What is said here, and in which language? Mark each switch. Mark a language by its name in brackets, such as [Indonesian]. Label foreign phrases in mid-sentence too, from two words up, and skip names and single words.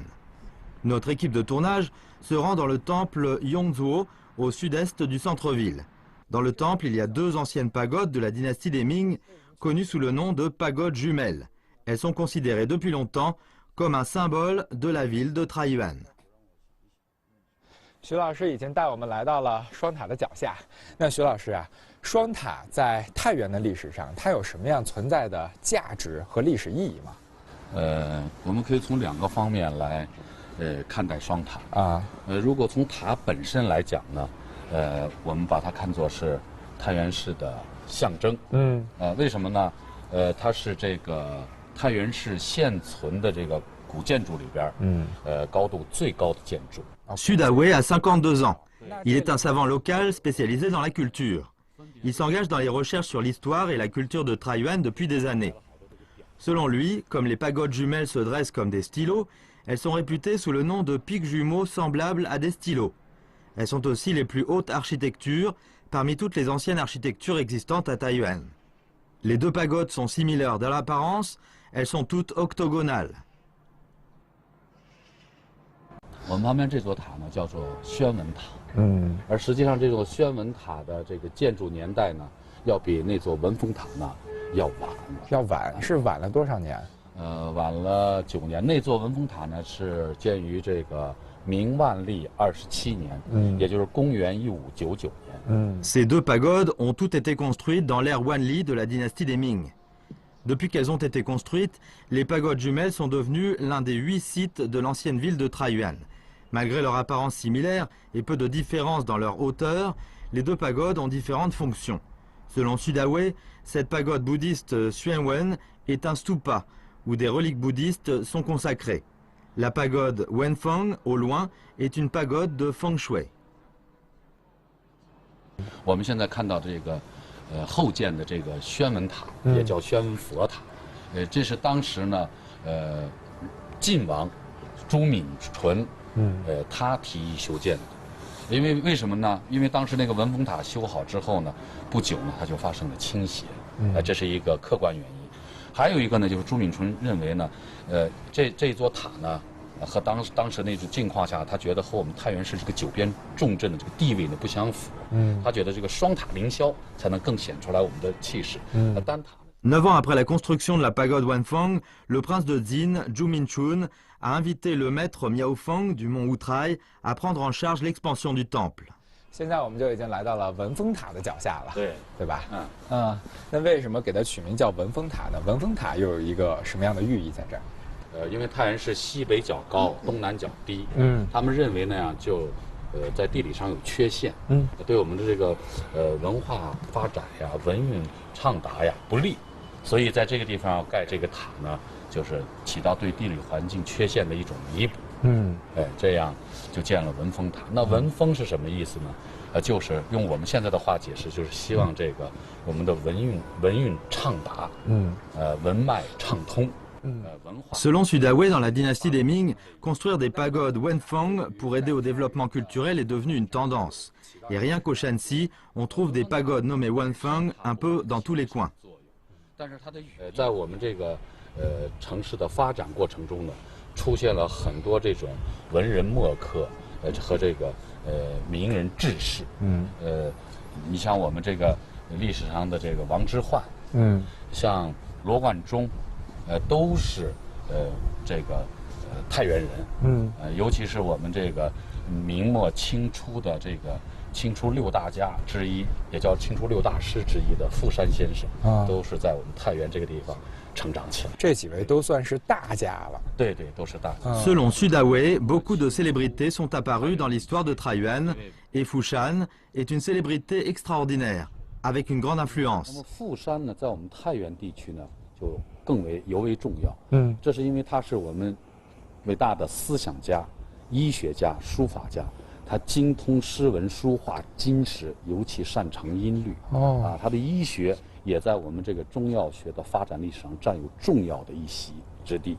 [French] Notre équipe de tournage se rend dans le temple Yongzhuo, au sud-est du centre-ville. Dans le temple, il y a deux anciennes pagodes de la dynastie des Ming, connues sous le nom de pagodes jumelles. Elles sont considérées depuis longtemps comme un symbole de la ville de Taiyuan. [Chinese] 徐老师已经带我们来到了双塔的脚下。那徐老师啊，双塔在太原的历史上，它有什么样存在的价值和历史意义吗？我们可以从两个方面来看待双塔啊。如果从塔本身来讲呢，我们把它看作是太原市的象征。为什么呢？它是这个太原市现存的这个古建筑里边，高度最高的建筑。 [French] Sudawei a 52 ans. Il est un savant local spécialisé dans la culture. Il s'engage dans les recherches sur l'histoire et la culture de Taiyuan depuis des années. Selon lui, comme les pagodes jumelles se dressent comme des stylos, elles sont réputées sous le nom de pics jumeaux semblables à des stylos. Elles sont aussi les plus hautes architectures parmi toutes les anciennes architectures existantes à Taiyuan. Les deux pagodes sont similaires dans l'apparence, elles sont toutes octogonales. [Chinese] 我们旁边这座塔呢叫做宣文塔，而实际上这座宣文塔的这个建筑年代呢，要比那座文峰塔呢要晚。要晚是晚了多少年？晚了9年。那座文峰塔呢是建于这个明万历27年，也就是公元1599年。 [French] Ces deux pagodes ont toutes été construites dans l'ère Wanli de la dynastie des Ming. Depuis qu'elles ont été construites, les pagodes jumelles sont devenues l'un des 8 sites de l'ancienne ville de Taiyuan. Malgré leur apparence similaire et peu de différence dans leur hauteur, les deux pagodes ont différentes fonctions. Selon Sudawei, cette pagode bouddhiste Xuanwen est un stupa, où des reliques bouddhistes sont consacrées. La pagode Wenfeng, au loin, est une pagode de Feng Shui. [Chinese] 我们现在看到这个后建的这个宣文塔，也叫宣文佛塔，这是当时呢晋王朱敏纯他提议修建的。因为为什么呢？因为当时那个文峰塔修好之后呢，不久呢它就发生了倾斜，这是一个客观原因。还有一个呢，就是朱敏纯认为呢，这座塔呢和当时那种境况下，他觉得和我们太原市这个九边重镇的这个地位呢不相符。他觉得这个双塔凌霄才能更显出来我们的气势。单塔。 [French] 9 ans après la construction de la pagode Wanfeng, le prince de Jin, Zhu Minchun, a invité le maître Miaofeng du mont Wutrai à prendre en charge l'expansion du temple. [Chinese] 现在我们就已经来到了文峰塔的脚下了，对吧？那为什么给它取名叫文峰塔呢？文峰塔又有一个什么样的寓意在这儿？因为太原市西北角高，东南角低，他们认为那样就在地理上有缺陷，对我们的这个文化发展呀、文运畅达呀不利，所以在这个地方要盖这个塔呢，就是起到对地理环境缺陷的一种弥补。这样就建了文峰塔。那文峰是什么意思呢？就是用我们现在的话解释，就是希望这个我们的文运畅达，文脉畅通。 [French] Selon Sudawei, dans la dynastie des Ming, construire des pagodes Wenfeng pour aider au développement culturel est devenu une tendance. Et rien qu'au Shanxi, on trouve des pagodes nommées Wenfeng un peu dans tous les coins. [Chinese] 但是它的在我们这个城市的发展过程中呢， 出现了很多这种文人墨客，和这个名人志士。你像我们这个历史上的这个王之涣，像罗贯中，都是这个太原人。尤其是我们这个明末清初的这个清初六大家之一，也叫清初六大师之一的傅山先生，都是在我们太原这个地方成长起来。这几位都算是大家了。对对，都是大家。 [French] Selon Sudaway, beaucoup de célébrités sont apparues dans l'histoire de Taiyuan, et Fushan est une célébrité extraordinaire, avec une grande influence. [Chinese] 那么傅山呢，在我们太原地区呢，就更为尤为重要。这是因为他是我们伟大的思想家、医学家、书法家。他精通诗文、书画、金石，尤其擅长音律。他的医学也在我们这个中药学的发展历史上占有重要的一席之地。